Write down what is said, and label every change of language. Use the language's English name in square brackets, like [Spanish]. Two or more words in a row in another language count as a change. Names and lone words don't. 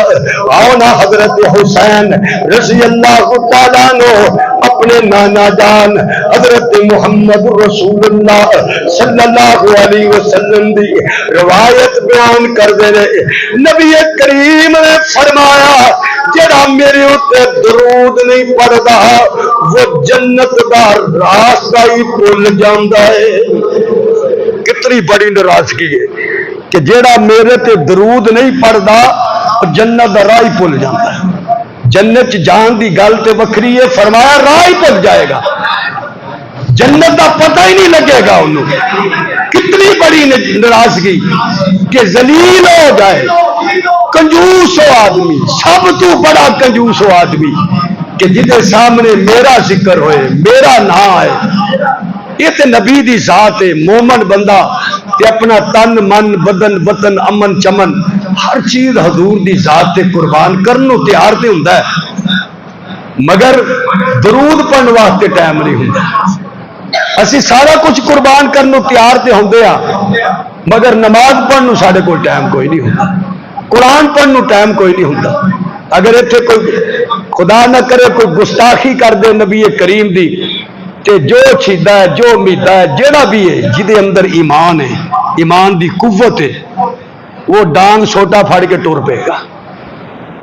[Punjabi] آؤ نا حضرت حسین [Arabic] رضی اللہ تعالیٰ عنہ [Punjabi] اپنے نانا جان حضرت محمد رسول اللہ [Arabic] صلی اللہ علیہ وسلم [Punjabi] دی روایت بیان کر دے رہے. نبی کریم نے فرمایا جڑا میرے اوتے درود نہیں پڑھدا وہ جنت دا راستہ ہی بھول جاندا ہے. کتنی بڑی ناراضگی ہے کہ جیڑا میرے تے درود نہیں پڑھدا جنت دا راہ ہی بھول جاندا ہے. جنت جان دی گل تے وکھری ہے فرمایا راہ ہی بھول جائے گا جنت دا پتہ ہی نہیں لگے گا انہوں. کتنی بڑی ناراضگی کہ ذلیل ہو جائے کنجوس ہو آدمی سب تو بڑا کنجوس ہو آدمی کہ جدے سامنے میرا ذکر ہوئے میرا نام ہے. یہ تے نبی دی ذات ہے. مومن بندہ تے اپنا تن من بدن وطن امن چمن ہر چیز حضور دی ذات تے قربان کرنو تیار تے ہوندا ہے مگر درود پڑھن واسطے ٹائم نہیں ہوندا. اسی سارا کچھ قربان کرنو تیار تے ہوندے ہاں مگر نماز پڑھن ساڈے کول ٹائم کوئی نہیں ہوندا قرآن پڑھن ٹائم کوئی نہیں ہوندا. اگر ایتھے کوئی خدا نہ کرے کوئی گستاخی کر دے نبی کریم دی تے جو چھیدا ہے جو میدا ہے جیڑا بھی ہے جدے اندر ایمان ہے ایمان دی قوت ہے وہ ڈانگ سوٹا پھاڑ کے ٹور پے گا.